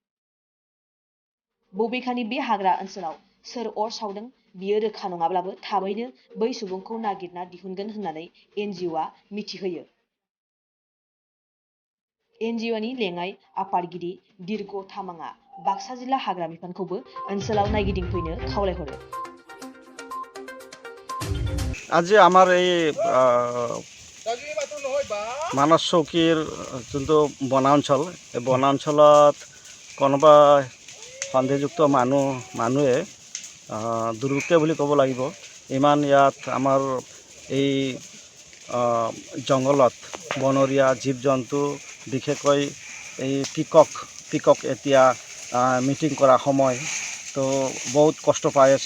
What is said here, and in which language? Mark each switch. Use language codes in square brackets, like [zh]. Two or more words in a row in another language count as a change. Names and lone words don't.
[brx] बबेखानि बे हाग्रा ओनसोलाव सोर अर सावदों बियो रोखा नङाब्लाबो थाबैनो बै सुबुंखौ नागिरना दिहुनगोन होननानै NGOआ मिथिहोयो। NGOनि लेङाइ आफादगिरि दिर्ग तामाङा बाक्सा जिल्ला हाग्रा बिफानखौबो ओनसोलाव नायगिदिंफैनो खावलायहरो। [as] আজি আমাৰ এই মানস চৌকীৰ যোনটো বনাঞ্চল, এই বনাঞ্চলত কোনোবা সন্দেহযুক্ত মানুহে দুৰ্বৃত্ত বুলি ক'ব লাগিব, ইমান ইয়াত আমাৰ এই জংঘলত বনৰীয়া জীৱ জন্তু বিশেষকৈ এই পিকক এতিয়া মিটিং কৰা সময় তো বহুত কষ্ট পাই আছে।